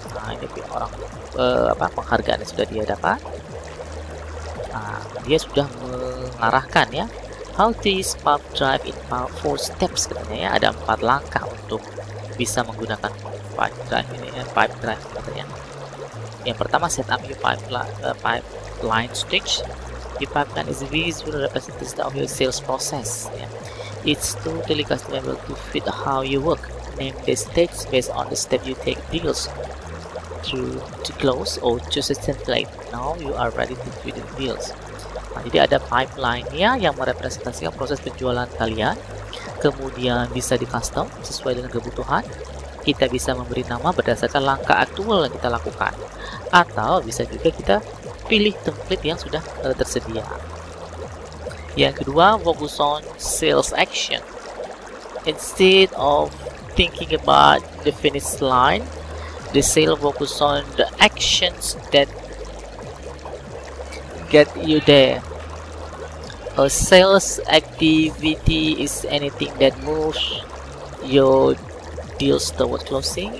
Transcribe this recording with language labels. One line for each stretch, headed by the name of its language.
Indonesian: Ini orang penghargaan yang sudah dia dapat. Dia sudah mengarahkan ya,
English: how to use Pipedrive in 4 steps
Indonesian: katanya ya. Ada 4 langkah untuk bisa menggunakan Pipedrive ini ya, Pipedrive katanya. Yang pertama,
English: set up your pipeline stage. Your pipeline is a visual representation of your sales process. Yeah. It's totally customizable to fit how you work. Name the stage based on the step you take deals to close, or choose a template. Now you are ready to fit the deals.
Indonesian: Nah, jadi ada pipeline-nya yang merepresentasikan proses penjualan kalian. Kemudian bisa di custom sesuai dengan kebutuhan. Kita bisa memberi nama berdasarkan langkah aktual yang kita lakukan, atau bisa juga kita pilih template yang sudah tersedia. Yang kedua,
English: focus on sales action. Instead of thinking about the finish line, the sale focus on the actions that get you there. A sales activity is anything that moves your deals toward closing.